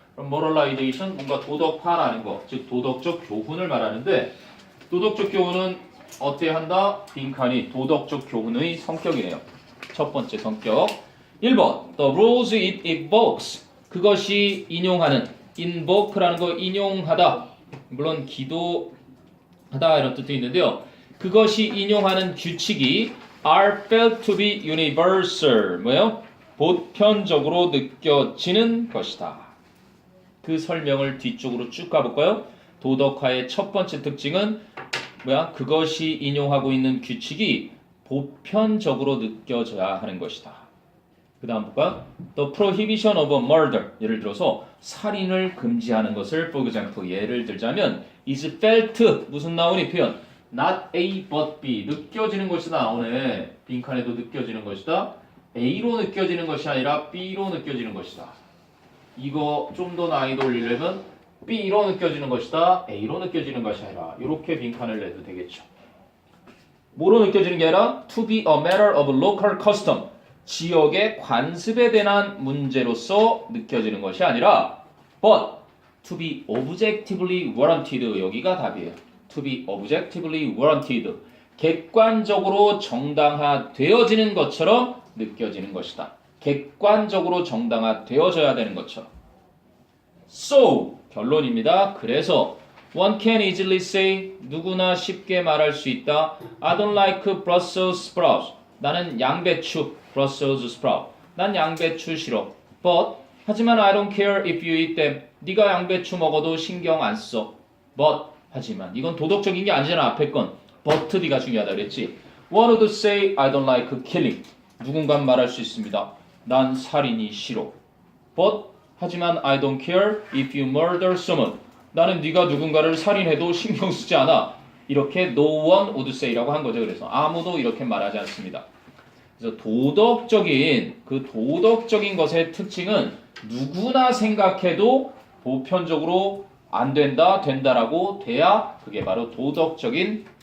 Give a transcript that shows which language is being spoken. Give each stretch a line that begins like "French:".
Korean: 그럼 moralization 뭔가 도덕화라는 거, 즉 도덕적 교훈을 말하는데 도덕적 교훈은 어떻게 한다? 빈칸이 도덕적 교훈의 성격이네요. 첫 번째 성격. 1번
English: The rules it evokes.
Korean: 그것이 인용하는 invoke라는 거 인용하다. 물론 기도하다 이런 뜻도 있는데요. 그것이 인용하는 규칙이
English: are felt to be universal.
Korean: 뭐예요? 보편적으로 느껴지는 것이다. 그 설명을 뒤쪽으로 쭉 가볼까요? 도덕화의 첫 번째 특징은 뭐야? 그것이 인용하고 있는 규칙이 보편적으로 느껴져야 하는 것이다. 그 다음 볼까요?
English: The prohibition of murder.
Korean: 예를 들어서 살인을 금지하는 것을 for example 예를 들자면
English: is felt
Korean: 무슨 나오니 표현 not A but B 느껴지는 것이다 나오네. 빈칸에도 느껴지는 것이다. A로 느껴지는 것이 아니라 B로 느껴지는 것이다. 이거 좀 더 난이도 올리려면 B로 느껴지는 것이다. A로 느껴지는 것이 아니라 이렇게 빈칸을 내도 되겠죠. 뭐로 느껴지는 게 아니라
English: to be a matter of local custom.
Korean: 지역의 관습에 대한 문제로서 느껴지는 것이 아니라
English: but to be objectively warranted.
Korean: 여기가 답이에요.
English: to be objectively warranted.
Korean: 객관적으로 정당화되어지는 것처럼 느껴지는 것이다. 객관적으로 정당화되어져야 되는 것처럼. So 결론입니다. 그래서
English: one can easily say
Korean: 누구나 쉽게 말할 수 있다.
English: I don't like Brussels sprouts.
Korean: 나는 양배추 Brussels sprout. 난 양배추 싫어.
English: But
Korean: 하지만
English: I don't care if you eat them.
Korean: 네가 양배추 먹어도 신경 안 써. But 하지만 이건 도덕적인 게 아니잖아. 앞에 건. But 네가 중요하다 그랬지.
English: One would say I don't like killing.
Korean: 누군가 말할 수 있습니다. 난 살인이 싫어.
English: But
Korean: 하지만
English: I don't care if you murder someone.
Korean: 나는 네가 누군가를 살인해도 신경 쓰지 않아. 이렇게
English: no one would say
Korean: 라고 한 거죠. 그래서 아무도 이렇게 말하지 않습니다. 그래서 도덕적인 것의 특징은 누구나 생각해도 보편적으로 안 된다, 된다라고 돼야 그게 바로 도덕적인